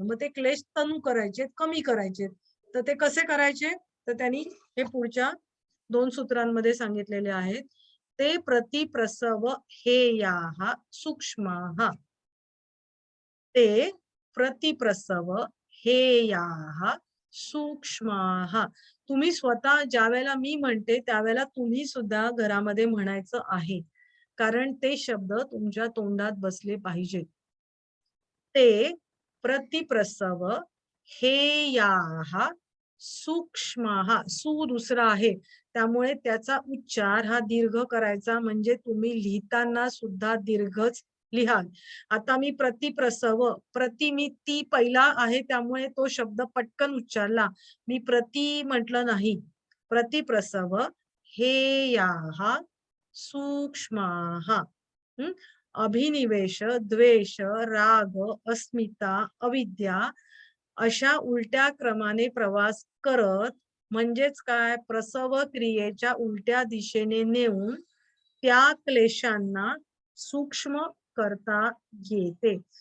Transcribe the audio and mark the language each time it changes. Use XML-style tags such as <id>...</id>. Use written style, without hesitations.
<mr>मग ते क्लेश तनु करायचे, कमी करायचे. तर ते कसे करायचे? तर त्यांनी हे पुढच्या 2 सूत्रांमध्ये सांगितलेले आहेत.</mr> <sa>ते प्रतिप्रसव हेयाः सूक्ष्माः. ते प्रतिप्रसव हेयाः सूक्ष्माः.</sa> <mr>तुम्ही स्वतः ज्यावेळेला मी म्हणते त्यावेळेला तुम्ही सुद्धा घरामध्ये म्हणायचं आहे. कारण ते शब्द तुमच्या तोंडात बसले पाहिजेत.</mr> <sa>ते प्रतिप्रसव हेयाः सूक्ष्माः.</sa> <mr>सु दुसरा आहे त्यामुळे त्याचा उच्चार हा दीर्घ करायचा, म्हणजे तुम्ही लिहिताना सुद्धा दीर्घच लिहाल. आता मी प्रतिप्रसव, प्रति मी ती पहिला आहे त्यामुळे तो शब्द पटकन उच्चारला, मी प्रति म्हटलं नाही.</mr> <sa>प्रतिप्रसव हेयाः सूक्ष्माः.</sa> <mr>अभिनिवेश, द्वेष, राग, अस्मिता, अविद्या अशा उलट्या क्रमाने प्रवास करत, म्हणजेच काय, प्रसव क्रियेच्या उलट्या दिशेने नेऊन त्या क्लेशांना सूक्ष्म करता येते.</mr>